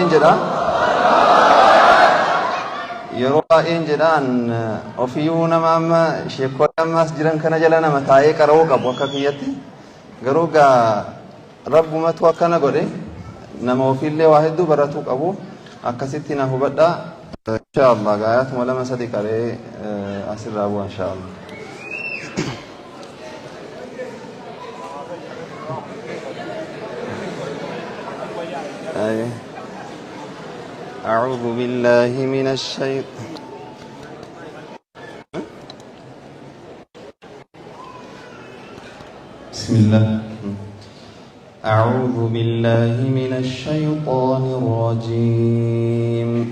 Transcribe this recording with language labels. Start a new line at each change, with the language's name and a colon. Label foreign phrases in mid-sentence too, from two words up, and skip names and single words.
Oromo: baay'een jedhaan ofiyyuu nama amma sheekkoota ammaas jiran kana jala nama taa'ee qara'uu qabu akka kiyyatti garuu gaa rabbumatu akkana godhe nama ofiillee waa hedduu baratuu qabu akkasitti na hubadha inshallah gaayatuma lama sadi qaree asirraa bu'a inshallah.
Arabic: أعوذ بالله من الشيطان بسم الله أعوذ بالله من الشيطان الرجيم